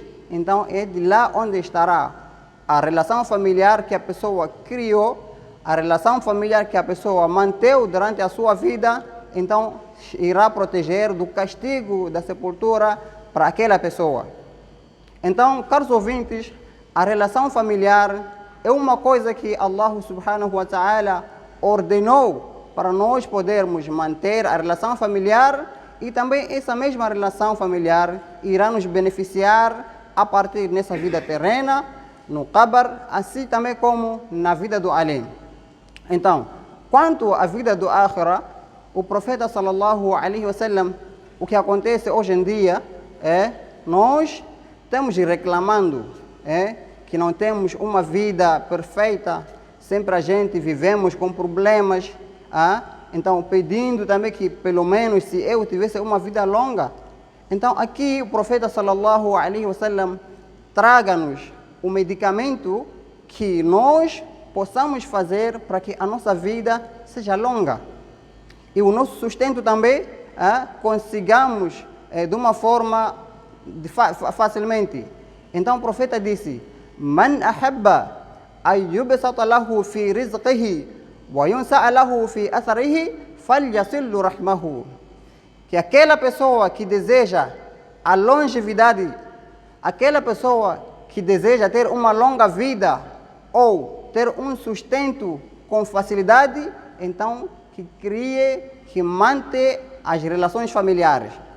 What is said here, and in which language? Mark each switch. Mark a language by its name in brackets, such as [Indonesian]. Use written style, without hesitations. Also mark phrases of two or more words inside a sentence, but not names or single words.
[Portuguese] Então é de lá onde estará a relação familiar que a pessoa criou, a relação familiar que a pessoa manteve durante a sua vida, então irá proteger do castigo da sepultura para aquela pessoa. Então, caros ouvintes, a relação familiar é uma coisa que [Arabic] الله سبحانه وتعالى [Portuguese] ordenou para nós podermos manter a relação familiar, e também essa mesma relação familiar irá nos beneficiar a partir dessa vida terrena, no qabr, assim também como na vida do além. Então, quanto à vida do akhira, o profeta [Arabic] صلى الله عليه وسلم, [Portuguese] o que acontece hoje em dia é nós estamos reclamando que não temos uma vida perfeita, sempre a gente vivemos com problemas, então pedindo também que pelo menos se eu tivesse uma vida longa. Então aqui o profeta [Arabic] صلى الله عليه وسلم [Portuguese] traga-nos o medicamento que nós possamos fazer para que a nossa vida seja longa. E o nosso sustento também consigamos de uma forma facilmente. Então o profeta disse: [Arabic] من أحب أن يبسط له في رزقه وينسأ له في أثره فليصل رحمه. Que aquela pessoa que deseja a longevidade, aquela pessoa que deseja ter uma longa vida ou ter um sustento com facilidade, então que crie, que mantém as relações familiares.